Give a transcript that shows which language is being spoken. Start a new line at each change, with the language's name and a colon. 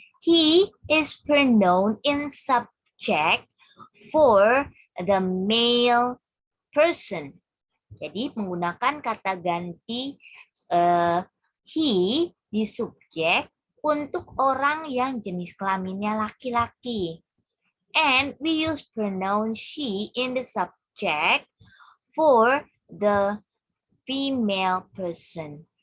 English: He is pronoun in subject for the male person.
Indonesian: Jadi menggunakan kata ganti he di subjek untuk orang yang jenis kelaminnya laki-laki.
English: And we use pronoun she in the subject for the female person.